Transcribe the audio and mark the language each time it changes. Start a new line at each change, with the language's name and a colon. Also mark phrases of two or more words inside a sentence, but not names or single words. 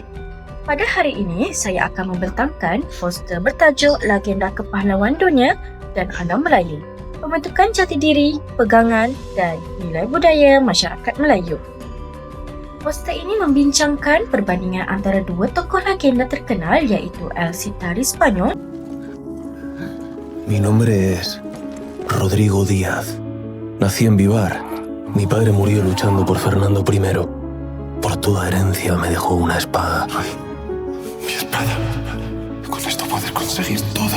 Malay: Pada hari ini, saya akan membentangkan poster bertajuk Legenda Kepahlawan Dunia dan Alam Melayu, pembentukan jati diri, pegangan dan nilai budaya masyarakat Melayu. Poster ini membincangkan perbandingan antara dua tokoh legenda terkenal iaitu El Cid dari Spanyol.
Spanish: Mi nombre es Rodrigo Díaz. Nací en Vivar. Mi padre murió luchando por Fernando I. Por toda herencia me dejó una espada. Ay, mi espada. Con esto puedes conseguir todo.